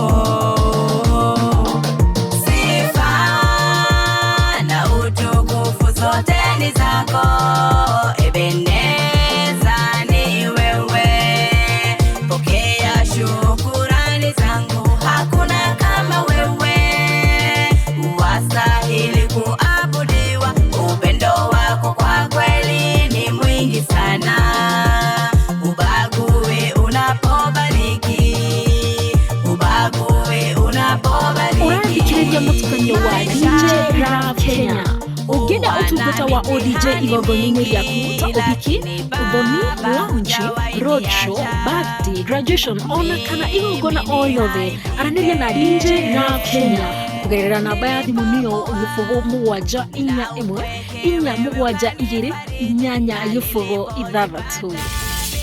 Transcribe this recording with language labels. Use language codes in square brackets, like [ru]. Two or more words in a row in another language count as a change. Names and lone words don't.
[sw] Sifa na utukufu zote ni zako, Ebeneza ni wewe. Pokea shukurani zangu, hakuna kama wewe. Wastahili kuabudiwa, upendo wako kwa kweli ni mwingi sana. Ubagui unapobariki, ubagui unapobariki. [ki] Urandikirĩria mũtukanio wa DJ Love Kenya. Ũngĩenda ũtungata wa ODJ igongona-inĩ rĩaku ta ũhiki, ũthoni, [en] launch, road show, birthday, graduation, [ki] ona kana igongona o yothe, aranĩria na DJ Love Kenya kũgerera namba ya thimũ nĩyo 0741 472 8 6.